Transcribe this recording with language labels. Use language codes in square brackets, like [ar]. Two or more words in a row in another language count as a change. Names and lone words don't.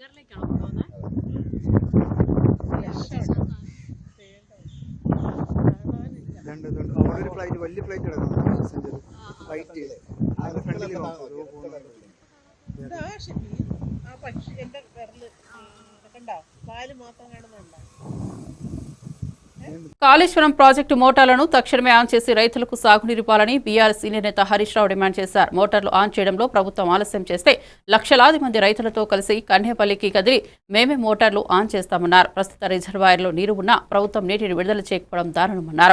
[ml] ഇതുണ്ട്, അവിടെ ഒരു ഫ്ലൈറ്റ്, വലിയ ഫ്ലൈറ്റ് കിടക്കുന്നു, [en] passenger flight. [ml] അതിന്റെ ഫ്രണ്ടിൽ ഇതാ ശരി. ആ പക്ഷി എന്റെ വിരല് കണ്ടോ, പാല് മാത്രം കാണുന്നുണ്ടോ? [te] కాళేశ్వరం ప్రాజెక్టు మోటార్లను తక్షణమే ఆన్ చేసి రైతులకు సాగునీరివ్వాలని బీఆర్ఎస్ సీనియర్ నేత హరీష్ రావు డిమాండ్ చేశారు. మోటార్లు ఆన్ చేయడంలో ప్రభుత్వం ఆలస్యం చేస్తే లక్షలాది మంది రైతులతో కలిసి కన్నేపల్లికి కదిలి మేమే మోటార్లు ఆన్ చేస్తామన్నారు. ప్రస్తుత రిజర్వాయర్లో నీరు ఉన్నా ప్రభుత్వం నీటిని విడుదల చేయకపోవడం దారుణమన్నారు.